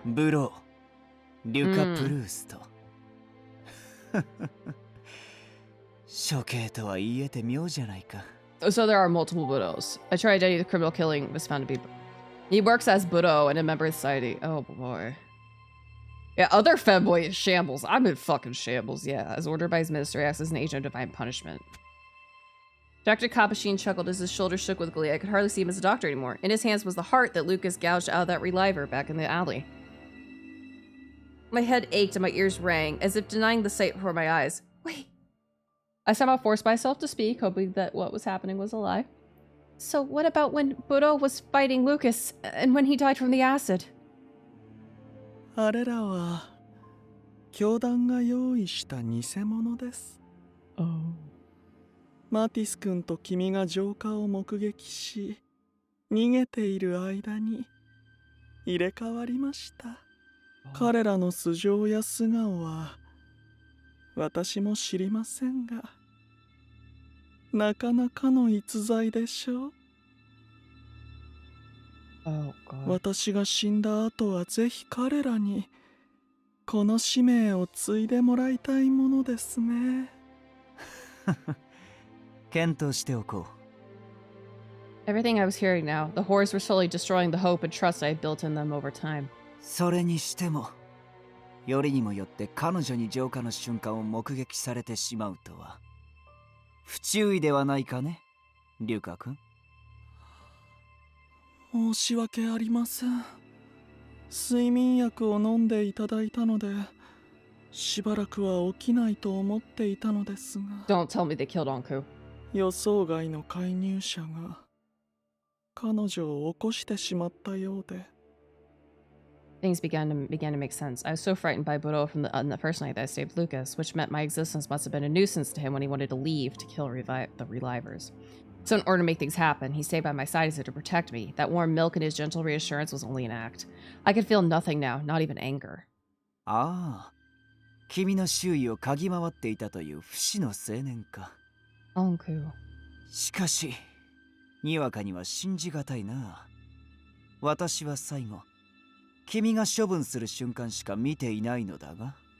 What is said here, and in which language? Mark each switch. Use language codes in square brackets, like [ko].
[ja] ブロー、リュカ・プルースト。処刑とは言えて妙じゃないか。 [en] So there are multiple Budos. I tried to identify the criminal killing was found to be... He works as Budo and a member of society. Oh boy. Yeah, other femboy is shambles. I'm in fucking shambles, yeah. As ordered by his minister, he acts as an agent of divine punishment. Dr. Kapushin chuckled as his shoulders shook with glee. I could hardly see him as a doctor anymore. In his hands was the heart that Lucas gouged out of that reliver back in the alley. My head ached and my ears rang, as if denying the sight before my eyes. Wait. I somehow forced myself to speak, hoping that what was happening was a lie. So what about when Buro was fighting Lucas and when he died from the acid? [ja] あれらは教団が用意した偽物です。マティス君と君が浄化を目撃し、逃げている間に入れ替わりました。彼らの素性や素顔は私も知りませんが、なかなかの逸材でしょう。私が死んだ後はぜひ彼らにこの使命を継いでもらいたいものですね。検討しておこう。 [en] Everything I was hearing now, the horrors were slowly destroying the hope and trust I had built in them over time. [ja] それにしても、よりにもよって彼女に浄化の瞬間を目撃されてしまうとは不注意ではないかね、リュカ君。申し訳ありません。睡眠薬を飲んでいただいたので、しばらくは起きないと思っていたのですが。 [en] Don't tell me they killed Anku. [ja] 予想外の介入者が彼女を起こしてしまったようで。 [en] Things began to make sense. I was so frightened by Buro from the first night that I stayed with Lucas, which meant my existence must have been a nuisance to him when he wanted to leave to kill the relivers. So in order to make things happen, he stayed by my side as if to protect me. That warm milk and his gentle reassurance was only an act. I could feel nothing now, not even anger. [ja] ああ、君の周囲を嗅ぎ回っていたという不死の青年か。 Anku。しかし、にわかには信じがたいな。私は最後、君が処分する瞬間しか見ていないのだが。